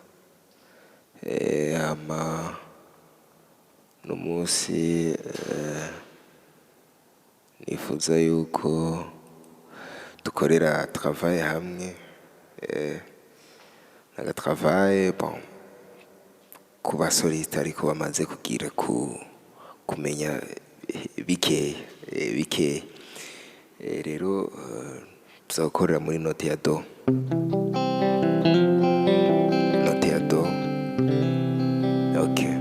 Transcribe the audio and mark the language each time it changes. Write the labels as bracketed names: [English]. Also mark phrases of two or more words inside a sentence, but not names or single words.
[Rundi] Ama n'umunsi nifuza yuko dukorera travail hamwe. Naga [French] travail bon [Rundi] ku basoliste ariko bamaze kugira kumenya bikeya. Rero tuzakorera muri note ya do. Note ya do. Okay.